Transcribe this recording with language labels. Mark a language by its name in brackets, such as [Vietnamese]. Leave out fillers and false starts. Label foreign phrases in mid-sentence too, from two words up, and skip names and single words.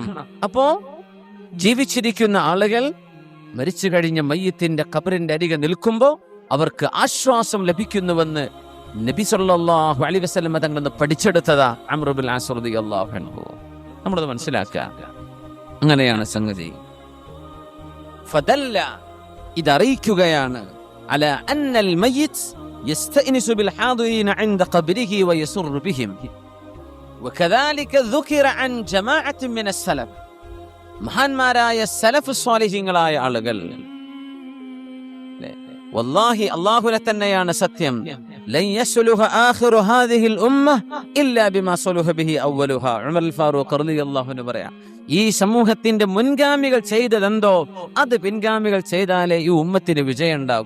[Malayalam] അപ്പോ ജീവിച്ചിരിക്കുന്ന ആളുകൾ മരിച്ചു കഴിഞ്ഞ മയ്യത്തിന്റെ ഖബറിന്റെ അരികെ നിൽക്കുമ്പോൾ അവർക്ക് ആശ്വാസം ലഭിക്കുന്നുവെന്ന് നബി [Arabic] صلى الله عليه وسلم [Malayalam] തങ്ങളിൽ നിന്ന് പഠിച്ചെടുത്തതാ അംർ ഇബ്നുൽ ആസ് [Arabic] رضي الله عنه. [Malayalam] നമ്മളത് മനസ്സിലാക്കുക. അങ്ങനെയാണ് സംഗതി. [Arabic] ഫദല്ല, ഇതറിയിക്കുകയാണ് ألا إن الميت يستأنس بالحاضرين عند قبره ويسر بهم. وكذلك ذكر عن جماعة من السلف, [Malayalam] മഹാന്മാരായ സലഫ് സ്വാലിഹീങ്ങളായ ആളുകൾ. വല്ലാഹി, അല്ലാഹുവിനെ തന്നെയാണ് സത്യം. [Arabic] لن يصلح آخر هذه الأمة إلا بما صلح به أولها. [Malayalam] ഉമർ അൽ ഫാറൂഖ് [Arabic] رضي الله عنه [Malayalam] പറയാ, ഈ സമൂഹത്തിന്റെ മുൻഗാമികൾ ചെയ്തതെന്തോ അത് പിൻഗാമികൾ ചെയ്താലേ ഈ ഉമ്മത്തിന് വിജയം ഉണ്ടാകൂ.